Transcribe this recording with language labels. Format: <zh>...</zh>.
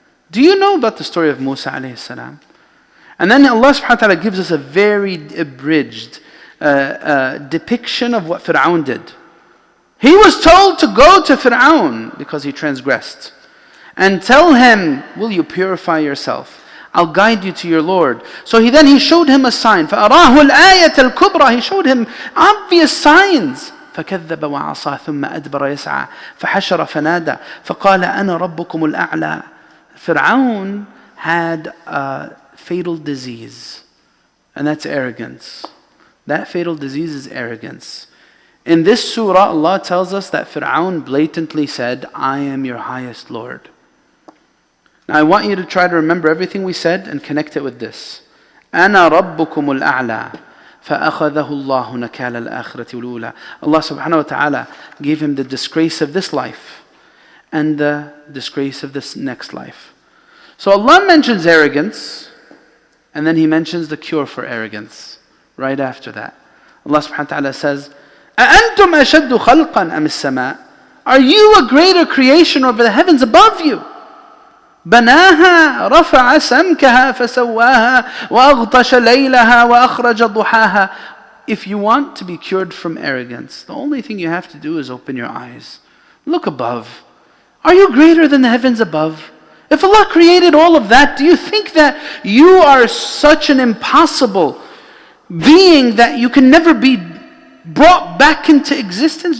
<en>Do you know about the story of Musa alayhi salam? And then Allah subhanahu wa ta'ala gives us a very abridged depiction of what Fir'aun did. He was told to go to Fir'aun because he transgressed and tell him, will you purify yourself? I'll guide you to your Lord. So he showed him a sign.</en> <ar>فَأَرَاهُ الْآيَةَ الْكُبْرى.</ar> <en>He showed him obvious signs.</en> <ar>فكذب وعصى ثم أدبر يسعى فحشر فنادى فقال أنا ربكم الأعلى.</ar> <en>Fir'aun had a fatal disease, and that's arrogance. That fatal disease is arrogance. In this surah, Allah tells us that Fir'aun blatantly said, I am your highest Lord. Now I want you to try to remember everything we said and connect it with this.</en> <ar>أنا ربكم الأعلى فأخذه الله نكال الآخرة والأولى.</ar> <en>Allah subhanahu wa ta'ala gave him the disgrace of this life and the disgrace of this next life. So Allah mentions arrogance, And then He mentions the cure for arrogance right after that. Allah subhanahu wa ta'ala says,</en> <ar>أَأَنْتُمْ أَشَدُّ خَلْقًا أَمِ السَّمَاءِ?</ar> <en>Are you a greater creation over the heavens above you?</en> <ar>بناها رفع سمكها فسواها وأغطش ليلها وأخرج ضحاها.</ar> <en>If you want to be cured from arrogance, the only thing you have to do is open your eyes. Look above. Are you greater than the heavens above? If Allah created all of that, do you think that you are such an impossible being that you can never be brought back into existence?</en>